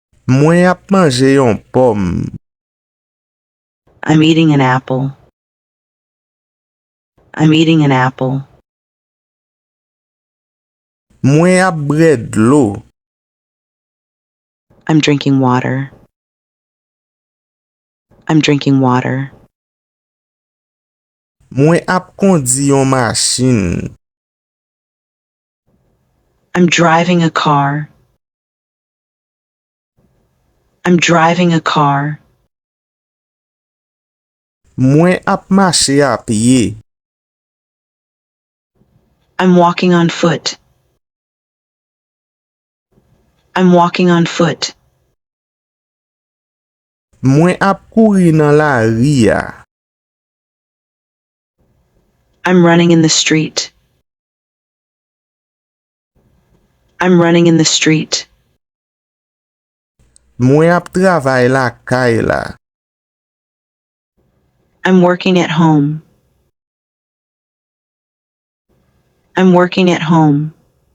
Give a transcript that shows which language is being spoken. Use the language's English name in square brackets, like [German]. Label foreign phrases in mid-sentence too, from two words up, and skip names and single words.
[Haitian Creole] Mwen ap manje yon pom. [English] I'm eating an apple. I'm eating an apple. [Haitian Creole] Mwen ap bred l'eau. [English] I'm drinking water. I'm drinking water. [Haitian Creole] Mwen ap kondi yon machin. [English] I'm driving a car. I'm driving a car. [Haitian Creole] Mwen ap mache a piye. [English] I'm walking on foot. I'm walking on foot. [Haitian Creole] Mwen ap kouri nan la ria. [English] I'm running in the street. I'm running in the street. [Haitian Creole] Mwen ap travay la kay la. [English] I'm working at home. I'm working at home.